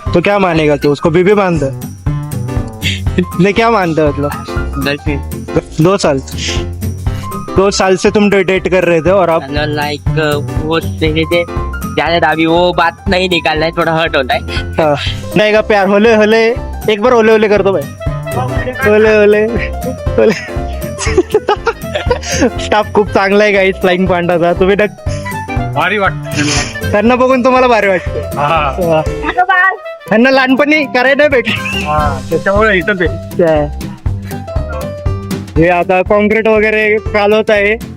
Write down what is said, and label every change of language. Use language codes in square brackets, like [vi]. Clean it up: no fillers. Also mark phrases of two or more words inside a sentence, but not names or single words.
[hi] तो क्या मानेगा तू? उसको बीबी मानता? नहीं, क्या मानता है मतलब? गर्लफ्रेंड 2 साल से तुम डेट कर रहे थे और अब लाइक वो देखे थे ज्यादा. अभी वो बात नहीं निकालना है, थोड़ा हर्ट होता है. हाँ. नहीं का प्यार होले होले, एक बार होले होले कर दो भाई. होले होले होले. [mr] स्टाफ खूप चांगला आहे गाईज फ्लाइंग पांडाचा. तुम्ही भारी वाटतं त्यांना बघून तुम्हाला भारी वाटतं. त्यांना लहानपणी करायला नाही भेटले. त्याच्यामुळे इथं हे आता कॉन्क्रीट वगैरे चालवत आहे.